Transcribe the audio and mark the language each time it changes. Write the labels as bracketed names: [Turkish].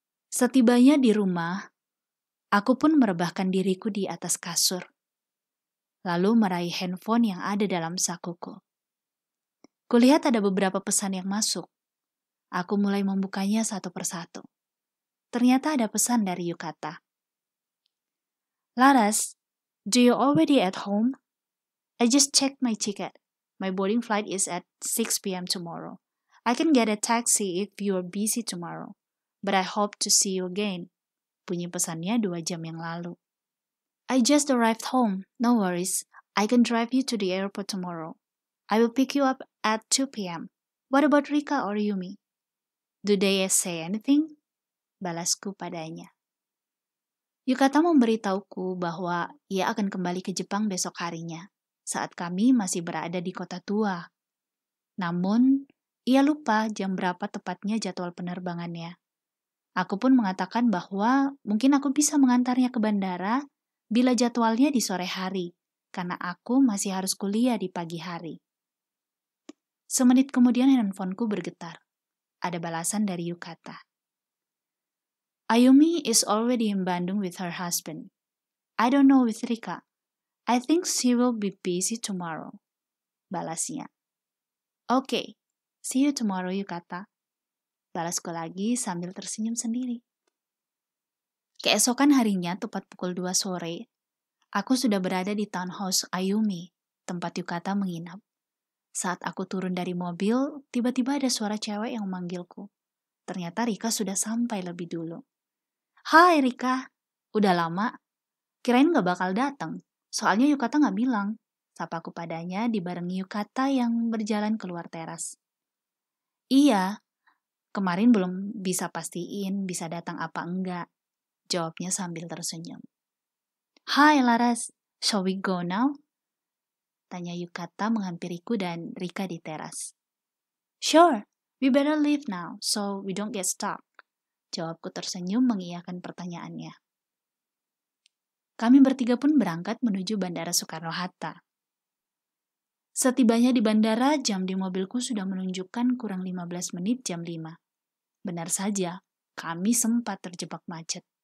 [Indonesian] Setibanya di rumah, aku pun merebahkan diriku di atas kasur, lalu meraih handphone yang ada dalam sakuku. Kulihat ada beberapa pesan yang masuk. Aku mulai membukanya satu persatu. Ternyata ada pesan dari Yukata. [English] "Laras, do you already at home? I just checked my ticket. My boarding flight is at 6 p.m. tomorrow. I can get a taxi if you are busy tomorrow. But I hope to see you again." [Indonesian] Bunyi pesannya 2 jam yang lalu. [English] "I just arrived home. No worries. I can drive you to the airport tomorrow. I will pick you up at 2 p.m. What about Rika or Yumi? Do they say anything?" [Indonesian] Balasku padanya. Yukata memberitahuku bahwa ia akan kembali ke Jepang besok harinya, saat kami masih berada di kota tua. Namun, ia lupa jam berapa tepatnya jadwal penerbangannya. Aku pun mengatakan bahwa mungkin aku bisa mengantarnya ke bandara bila jadwalnya di sore hari, karena aku masih harus kuliah di pagi hari. Semenit kemudian handphoneku bergetar. Ada balasan dari Yukata. [English] "Ayumi is already in Bandung with her husband. I don't know with Rika. I think she will be busy tomorrow." [Indonesian] Balasnya. [English] "Okay, see you tomorrow, Yukata." [Indonesian] Balasku lagi sambil tersenyum sendiri. Keesokan harinya, tepat pukul 2 sore, aku sudah berada di townhouse Ayumi, tempat Yukata menginap. Saat aku turun dari mobil, tiba-tiba ada suara cewek yang memanggilku. Ternyata Rika sudah sampai lebih dulu. "Hai Rika, udah lama? Kirain gak bakal datang, soalnya Yukata gak bilang." Sapaku padanya dibarengi Yukata yang berjalan keluar teras. "Iya, kemarin belum bisa pastiin bisa datang apa enggak," jawabnya sambil tersenyum. "Hai Laras, [English] shall we go now?" [Indonesian] Tanya Yukata menghampiriku dan Rika di teras. [English] "Sure, we better leave now so we don't get stuck." [Indonesian] Jawabku tersenyum mengiyakan pertanyaannya. Kami bertiga pun berangkat menuju Bandara Soekarno-Hatta. Setibanya di bandara, jam di mobilku sudah menunjukkan kurang 15 menit jam 5. Benar saja, kami sempat terjebak macet.